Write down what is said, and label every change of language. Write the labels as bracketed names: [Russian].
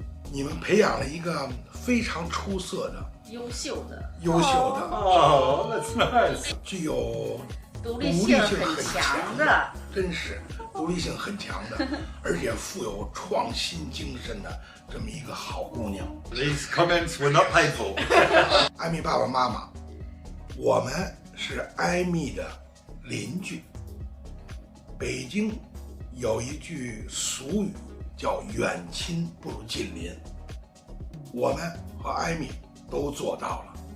[Chinese] 你们培养了一个非常出色的、优秀的。 [English] Oh, that's nice. [Chinese] 具有独立性很强的，真是独立性很强的，而且富有创新精神的这么一个好姑娘。 [English] These comments were not paid for. [Chinese] 艾米爸爸妈妈，我们是艾米的邻居。北京有一句俗语叫“远亲不如近邻”，我们和艾米都做到了。